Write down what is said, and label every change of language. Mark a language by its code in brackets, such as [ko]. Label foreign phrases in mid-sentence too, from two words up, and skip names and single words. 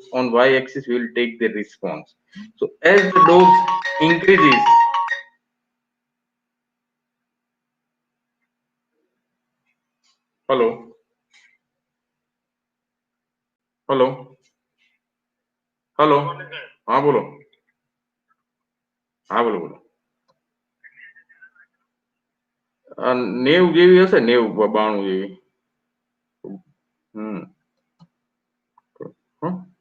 [en] On y-axis, we will take the response. So as the dose increases, hello, hello, hello, [hi] हाँ बोलो, हाँ बोलो बोलो. [gu] नेव જેવી હશે, नेव 92 જેવી. હા.